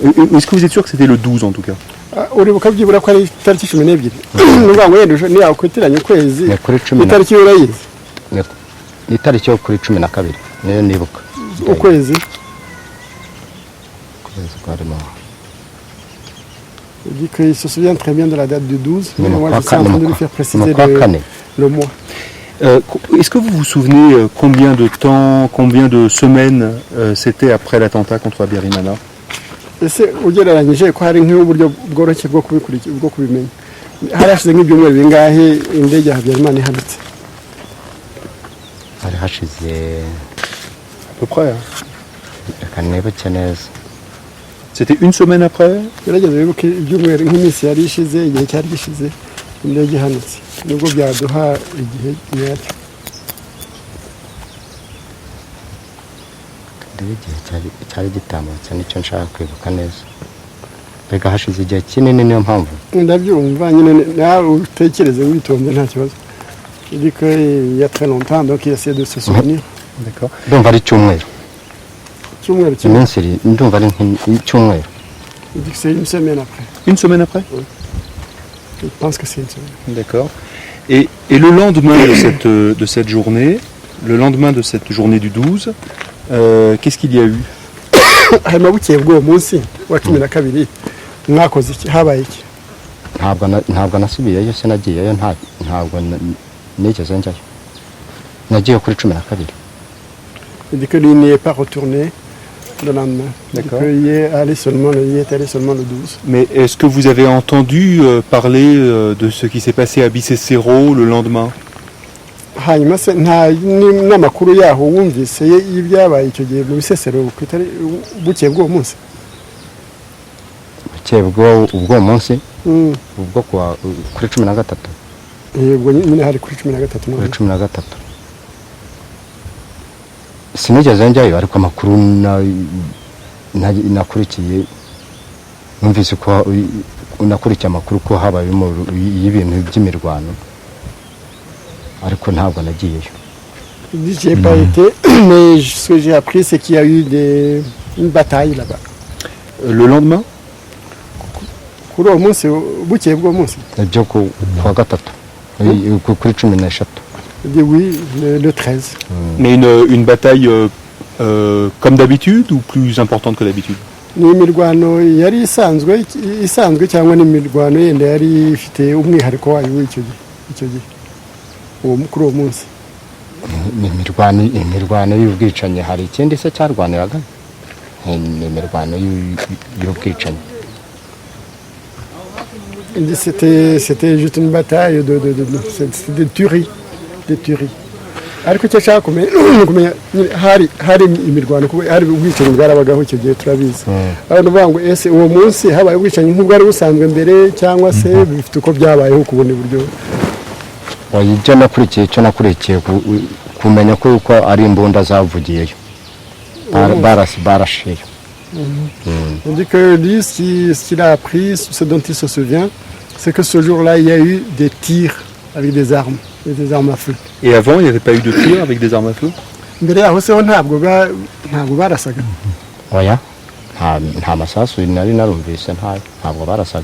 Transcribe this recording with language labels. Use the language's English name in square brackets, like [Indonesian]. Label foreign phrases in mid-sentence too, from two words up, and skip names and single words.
[French] Est-ce que vous êtes sûr que c'était le 12 en tout cas? [Kinyarwanda] Uribuka byibura ko ari itariki 12. Nuvuga ngo yenda ni yakwitiranya ukwezi. ni kuri 10 Itariki urayizi? ni itariki yo kuri 12 niyo nibuka Ukwezi. [French] Il dit qu'il se souvient très bien de la date du 12, mais moi je suis en train de lui faire préciser le mois. Est-ce que vous vous souvenez combien de temps, combien de semaines c'était après l'attentat contre Habyarimana? [Kinyarwanda] Ese ugereranyije ko hari nk'uburyo bworoshye bwo kubimenya. Harashize nk'ibyumweru bingahe indege ya Habyarimana ihanutse? hari hashize [French] À peu près. [Kinyarwanda] reka nibuke neza [French] C'était une semaine après? [Kinyarwanda] Gerageza wibuke ibyumweru nk'iminsi yari ishize, igihe cyari gishize indege ihanutse. Nubwo byaduha igihe nyacyo. igihe cyari gitambutse nicyo nshaka kwibuka neza mbega hashize igihe kinini niyo mpamvu ndabyumva nyine nawe utekereze witonze nta kibazo [French] il dit qu'il y a très longtemps donc il essaie de se souvenir D'accord. [Kinyarwanda] ndumva ari icyumweru icyumweru kimwe iminsi ndumva ari nk'icyumweru [French] il dit que c'est une semaine après Une semaine après? il pense que c'est une semaine D'accord. Et le lendemain de cette journée, le lendemain de cette journée du 12, qu'est-ce qu'il y a eu? [Kinyarwanda] hanyuma bukeye bw'uwo munsi wa 12 mwakoze iki habaye iki ntabwo nasubiyeyo sinagiyeyo ntabwo nigeze njyayo nagiye kuri 12 [French] il dit que lui n'y est pas retourné le lendemain. D'accord. Il y est allé seulement le 12. Mais est-ce que vous avez entendu parler de ce qui s'est passé à Bicessero le lendemain? [Kinyarwanda] hanyuma se nta n'amakuru yaho wumvise y'ibyabaye icyo gihe mu Bisesero bukeye bw'uwo munsi bukeye bw'uwo munsi ubwo kuri 13 yego nyine hari kuri 13 kuri 13 sinigeze njyayo ariko amakuru nakurikiye numvise ko nakurikiye amakuru ko habaye y'ibintu by'imirwano ariko ntabwo nagiyeyo [French] J'ai pas été, mais ce que j'ai appris, c'est qu'il y a eu une bataille là-bas. Le lendemain? [Kinyarwanda] Kuri uwo munsi bukeye bw'uwo munsi ibyo kuwa gatatu kuri 13 [French] il dit oui, le 13. Mais une bataille comme d'habitude ou plus importante que d'habitude? [Kinyarwanda] Ni imirwano yari isanzwe cyangwa ni imirwano yenda yari ifite umwihariko wayo w'icyo gihe kuri uwo munsi ni imirwano y'ubwicanyi hari ikindi se cyarwaniraga ni imirwano y'ubwicanyi [French] c'était juste une bataille de tuerie [Kinyarwanda] ariko icyo ashaka kumenya hari imirwano kuko hari ubwicanyi bwarabagaho icyo gihe turabizi abantu bavuga ngo ese uwo munsi habaye ubwicanyi nk'ubwari busanzwe mbere cyangwa se bifite uko byabayeho ku bundi buryo icyo nakurikiye kumenya ko ari imbunda zavugiyeyo barashiyeyo [French] On dit que lui, ce qu'il a appris, ce dont il se souvient, c'est que ce jour-là, il y a eu des tirs avec des armes à feu. Et avant, il n'y avait pas eu de tir avec des armes à feu? [Kinyarwanda] mbere yaho se ho ntabwo barasaga oya nta masasu nari narumvise ntabwo barasaga